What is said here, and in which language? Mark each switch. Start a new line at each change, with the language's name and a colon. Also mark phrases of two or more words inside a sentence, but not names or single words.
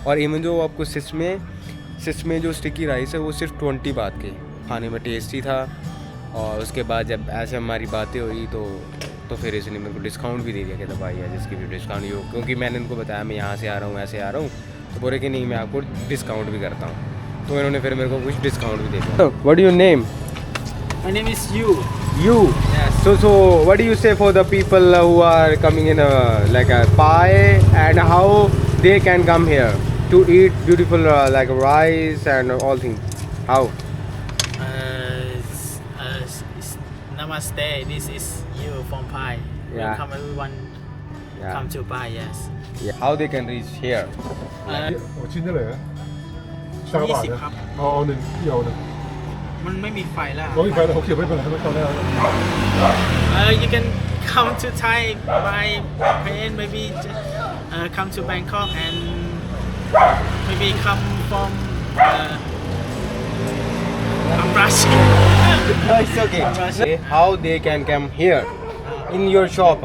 Hindi: और इवन जो आपको सिस में जो
English: sticky rice
Hindi: है वो सिर्फ 20 बात के, खाने में टेस्टी था। और उसके बाद जब ऐसे हमारी बातें हुई तो फिर इसने मेरे को डिस्काउंट भी दे दिया, कहता भाई यार जिसकी भी डिस्काउंट ही हो, क्योंकि मैंने उनको बताया मैं यहाँ से आ रहा हूँ, ऐसे आ रहा हूँ, तो बोले कि नहीं मैं आपको डिस्काउंट भी करता हूँ। तो इन्होंने फिर मेरे को कुछ डिस्काउंट भी दे दिया।
English: What your name? My name is Yu. You? Yes. So what do you say for the people who are coming in like a pie, and how they can come here to eat beautiful like rice and all things? How? Namaste. This is Yu from Pai. Yeah. Welcome everyone. Yeah. Come to Pai. Yes. Yeah. How they can reach here?
Cantonese: 我轉咗嚟啊，上個環啊，我哋有啦，
Thai: มันไม่มีไฟแล้ว
Cantonese: 我呢塊好似俾佢哋咁樣啦。
English: You can come to Thai by plane. Maybe come to Bangkok and maybe come from. I'm rushing. It's okay. How they can come here in your shop?